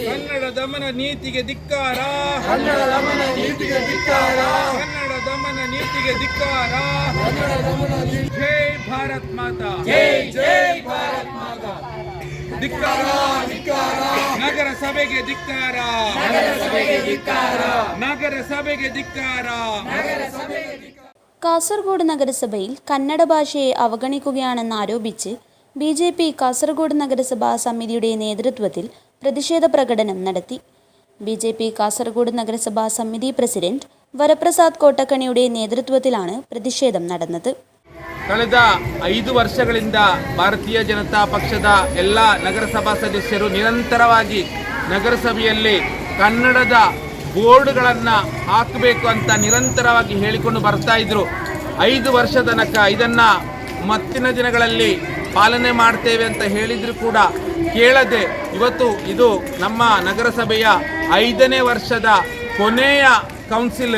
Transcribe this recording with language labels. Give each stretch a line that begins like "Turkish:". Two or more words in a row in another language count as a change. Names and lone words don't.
Kannada: ಕನ್ನಡ ದಮನ ನೀತಿಗೆ ಧಿಕ್ಕಾರ, ಕನ್ನಡ ದಮನ ನೀತಿಗೆ ಧಿಕ್ಕಾರ, ಕನ್ನಡ ದಮನ ನೀತಿಗೆ ಧಿಕ್ಕಾರ, ಕನ್ನಡ ದಮನ ನೀತಿ. ಜೈ ಭಾರತ್ ಮಾತಾ, ಜೈ ಜೈ ಭಾರತ್ ಮಾತಾ. ಧಿಕ್ಕಾರ, ಧಿಕ್ಕಾರ. ನಗರಸಭೆಗೆ ಧಿಕ್ಕಾರ, ನಗರಸಭೆಗೆ ಧಿಕ್ಕಾರ, ನಗರಸಭೆಗೆ ಧಿಕ್ಕಾರ, ನಗರಸಭೆಗೆ ಧಿಕ್ಕಾರ.
Malayalam: കാസർഗോഡ് നഗരസഭയിൽ കന്നഡ ഭാഷയെ അവഗണിക്കുകയാണെന്നാരോപിച്ച് BJP കാസർഗോഡ് നഗരസഭാ സമിതിയുടെ നേതൃത്വത്തിൽ പ്രതിഷേധ പ്രകടനം നടത്തി. BJP കാസർഗോഡ് നഗരസഭാ സമിതി പ്രസിഡന്റ് വരപ്രസാദ് കോട്ടക്കണിയുടെ നേതൃത്വത്തിലാണ് പ്രതിഷേധം നടന്നത്.
Kannada: ಕಳೆದ 5 ವರ್ಷಗಳಿಂದ ಭಾರತೀಯ ಜನತಾ ಪಕ್ಷದ ಎಲ್ಲ ನಗರಸಭಾ ಸದಸ್ಯರು ನಿರಂತರವಾಗಿ ನಗರಸಭೆಯಲ್ಲಿ ಕನ್ನಡದ ಬೋರ್ಡ್ಗಳನ್ನು ಹಾಕಬೇಕು ಅಂತ ನಿರಂತರವಾಗಿ ಹೇಳಿಕೊಂಡು ಬರ್ತಾ ಇದ್ರು. 5 ವರ್ಷ ತನಕ ಇದನ್ನು ಮತ್ತಿನ ದಿನಗಳಲ್ಲಿ ಪಾಲನೆ ಮಾಡ್ತೇವೆ ಅಂತ ಹೇಳಿದ್ರು ಕೂಡ ಕೇಳದೆ ಇವತ್ತು ಇದು ನಮ್ಮ ನಗರಸಭೆಯ 5ನೇ ವರ್ಷದ ಕೊನೆಯ ಕೌನ್ಸಿಲ್.